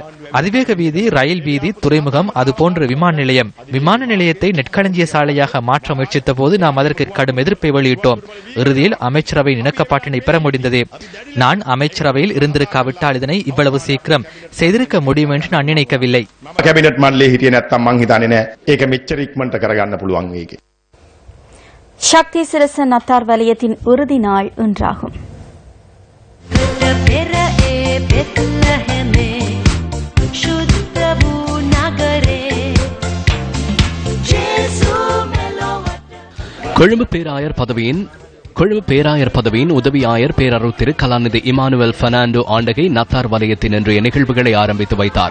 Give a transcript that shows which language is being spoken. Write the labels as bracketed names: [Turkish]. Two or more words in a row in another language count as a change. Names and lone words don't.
[Tamil] அதிவேக வீதி, ரயில் வீதி, துறைமுகம், அதுபோன்று விமான நிலையம். விமான நிலையத்தை நெற்களஞ்சிய சாலையாக மாற்ற முயற்சித்த போது நாம் அதற்கு கடும் எதிர்ப்பை வெளியிட்டோம். இறுதியில் அமைச்சரவையின் இணக்கப்பாட்டினை பெற முடிந்தது. நான் அமைச்சரவையில் இருந்திருக்காவிட்டால் இதனை இவ்வளவு சீக்கிரம் செய்திருக்க முடியும் என்று நான் நினைக்கவில்லை. [Sinhala] කැබිනට් මණ්ඩලේ හිටියේ නැත්තම් මං හිතන්නේ නෑ ඒක මෙච්චර ඉක්මනට කරගන්න පුළුවන් වෙයි. [Tamil] சக்தி சிரச நத்தார் வலயத்தின் இறுதி நாள் இன்றாகும். கொழும்பு பேராயர் பதவியின் உதவி ஆயர் பேரருள் திரு கலாநிதி இமானுவேல் பெர்னாண்டோ ஆண்டகை நத்தார் வலயத்தின் இன்றைய நிகழ்வுகளை ஆரம்பித்து வைத்தார்.